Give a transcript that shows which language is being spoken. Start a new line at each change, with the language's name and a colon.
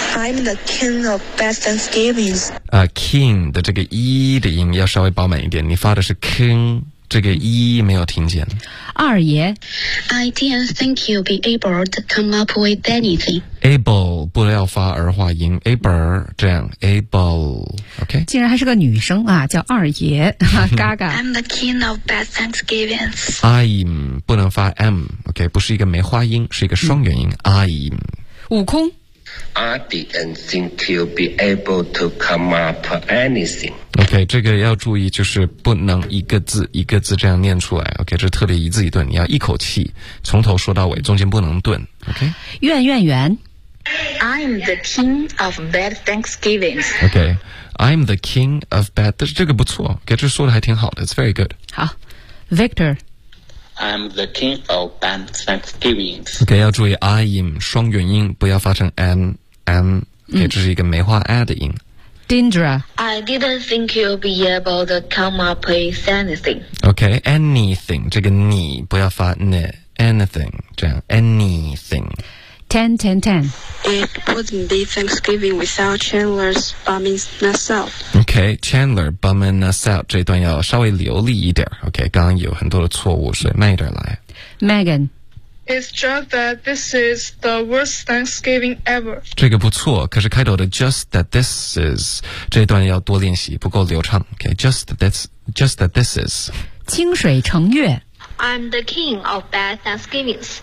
English: I'm the king of bad Thanksgivings.
Chinese: 啊 ，king 的这个一的音要稍微饱满一点，你发的是 king。这个一没有听见。二爷
English: ，I didn't think you'd be able to come up with anything.
Chinese: Able 不要发儿化音 ，able 这样 ，able。OK，竟然还是个女生啊，叫二爷，嘎嘎。
English: I'm the king of bad Thanksgivings.
Chinese: I'm 不能发 m， OK， 不是一个梅花音，是一个双元音。I'm 悟空。
English: I didn't think you'd be able to come up anything.
Chinese: OK， 这个要注意，就是不能一个字一个字这样念出来。 OK， 这特别一字一顿，你要一口气从头说到尾，中间不能顿。 OK，圆圆圆。
English: I'm the king of bad Thanksgivings. OK， I'm the king of bad.
Chinese: 但是这个不错
English: ，OK，
Chinese: 这说的还挺好的
English: ，It's very good.
Chinese: 好 ，Victor。
English: I'm the king of bad Thanksgivings.
Chinese: OK， 要注意 I'm 双元音，不要发成 m m， 这是一个梅花 a 的音。 Dindra，
English: I didn't think you'd be able to come up with anything.
Chinese: OK， anything 这个你不要发 n， anything 这样 anything。
English: Ten ten ten. It wouldn't be Thanksgiving without Chandler's bumming us out.
Chinese: OK，
English: Chandler bumming us out
Chinese: 这段要稍微流利一点。 OK， 刚刚有很多的错误，所以慢一点来。 Megan，
English: It's just that this is the worst Thanksgiving ever.
Chinese: 这个不错，可是开头的
English: just that this is
Chinese: 这段要多练习，不够流畅。
English: OK， just that this is。
Chinese: 清水澄月。
English: I'm the king of bad Thanksgivings.